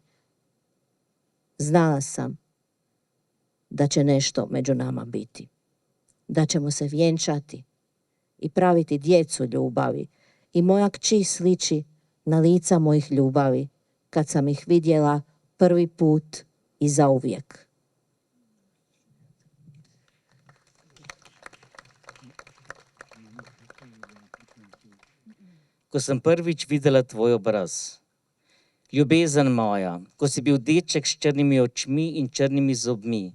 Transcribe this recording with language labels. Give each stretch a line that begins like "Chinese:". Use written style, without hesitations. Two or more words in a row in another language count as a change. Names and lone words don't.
Croatian: Znala sam da će nešto među nama biti, da ćemo se vjenčati i praviti djecu ljubavi i moja kći sliči na lica mojih ljubavi kad sam ih vidjela prvi put i zauvijek.
Slovenian: Ko sem prvič videla tvoj obraz. Ljubezen moja, ko si bil deček s črnimi očmi in črnimi zobmi.